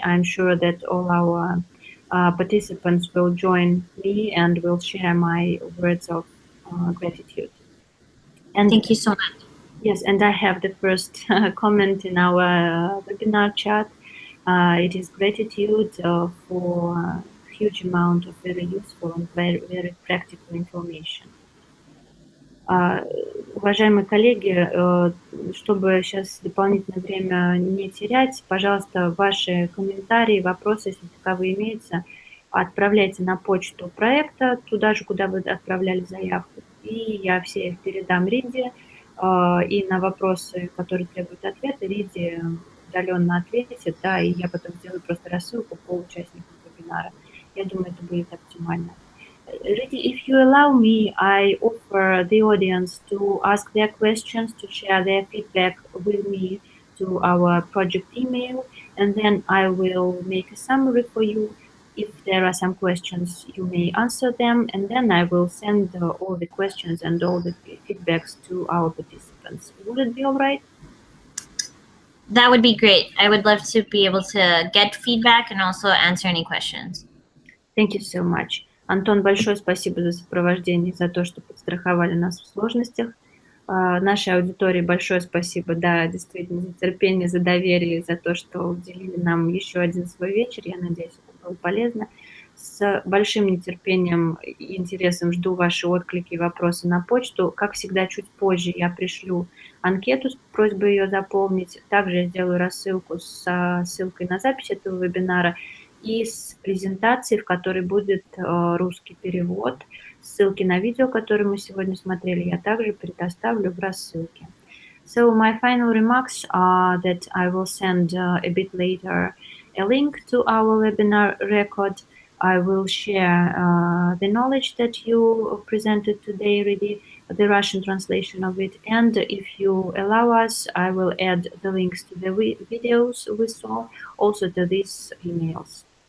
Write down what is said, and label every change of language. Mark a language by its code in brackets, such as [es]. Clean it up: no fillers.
[en] I'm sure that all our participants will join me and will share my words of gratitude. And thank you so much. Yes, and I have the first comment in our webinar chat. It is gratitude for a huge amount of very useful and very practical information. [ru] Уважаемые коллеги, чтобы сейчас дополнительное время не терять, пожалуйста, ваши комментарии, вопросы, если таковые имеются, отправляйте на почту проекта, туда же, куда вы отправляли заявку. И я все их передам Ридди. И на вопросы, которые требуют ответа, Ридди удаленно ответит, да, и я потом сделаю просто рассылку по участникам вебинара. Я думаю, это будет оптимально. [en] Riddhi, if you allow me, I offer the audience to ask their questions, to share their feedback with me to our project email, and then I will make a summary for you. If there are some questions, you may answer them, and then I will send all the questions and all the feedbacks to our participants. Would it be all right? That would be great. I would love to be able to get feedback and also answer any questions. Thank you so much. [ru] Антон, большое спасибо за сопровождение, за то, что подстраховали нас в сложностях. Нашей аудитории большое спасибо, да, действительно, за терпение, за доверие, за то, что уделили нам еще один свой вечер. Я надеюсь, это было полезно. С большим нетерпением и интересом жду ваши отклики и вопросы на почту. Как всегда, чуть позже я пришлю анкету с просьбой ее заполнить. Также я сделаю рассылку со ссылкой на запись этого вебинара и с презентацией, в которой будет русский перевод. Ссылки на видео, которые мы сегодня смотрели, я также предоставлю в рассылке. [en] So my final remarks are that I will send a bit later a link to our webinar record. I will share the knowledge that you presented today, Riddhi, the Russian translation of it. And if you allow us, I will add the links to the videos we saw, also to these emails.